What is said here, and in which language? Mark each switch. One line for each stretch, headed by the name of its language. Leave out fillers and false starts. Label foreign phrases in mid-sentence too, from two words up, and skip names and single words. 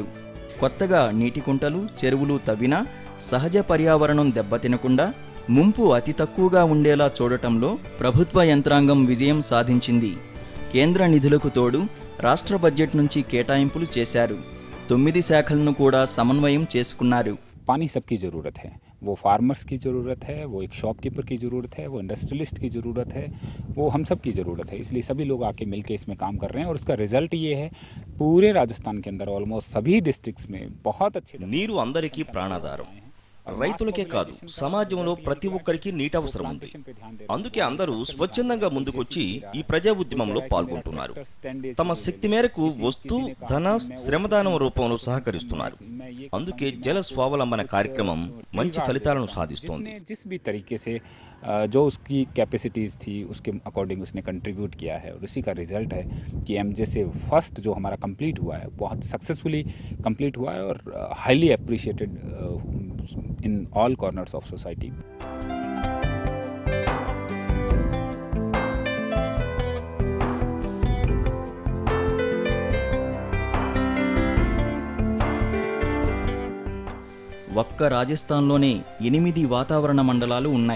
Telugu: కొత్తగా నీటి కుంటలు, చెరువులు తవ్వినా సహజ పర్యావరణం దెబ్బతినకుండా ముంపు అతి తక్కువగా ఉండేలా చూడటంలో ప్రభుత్వ యంత్రాంగం విజయం సాధించింది. కేంద్ర నిధులకు తోడు రాష్ట్ర బడ్జెట్ నుంచి కేటాయింపులు చేశారు. 9 శాఖలను కూడా సమన్వయం చేసుకున్నారు.
Hindi: पानी सबकी ज़रूरत है, वो फार्मर्स की ज़रूरत है, वो एक शॉपकीपर की ज़रूरत है, वो इंडस्ट्रियलिस्ट की ज़रूरत है, वो हम सब की ज़रूरत है. इसलिए सभी लोग आके मिलके इसमें काम कर रहे हैं और उसका रिजल्ट ये है पूरे राजस्थान के अंदर ऑलमोस्ट सभी डिस्ट्रिक्ट्स में बहुत अच्छे.
Telugu: నీరు అందరికీ ప్రాణాధారం. రైతులకే కాదు సమాజంలో ప్రతి ఒక్కరికి నీటి అవసరం ఉంది. అందుకే అందరూ స్వచ్ఛందంగా ముందుకొచ్చి ఈ ప్రజా ఉద్యమంలో పాల్గొంటున్నారు. తమ శక్తి మేరకు వస్తు, ధన, శ్రమదానం రూపంలో సహకరిస్తున్నారు. అందుకే జల స్వావలంబన కార్యక్రమం మంచి ఫలితాలను సాధిస్తోంది.
Hindi: जिस भी तरीके से जो उसकी कैपेसिटीज थी उसके अकॉर्डिंग उसने कंट्रीब्यूट किया है और उसी का रिजल्ट है कि एमजे से फर्स्ट जो हमारा कंप्लीट हुआ है बहुत
English: successfully complete
Hindi: हुआ है और
English: highly appreciated in all corners of society.
Telugu: ఒక్క రాజస్థాన్లోనే 8 వాతావరణ మండలాలు ఉన్నాయి.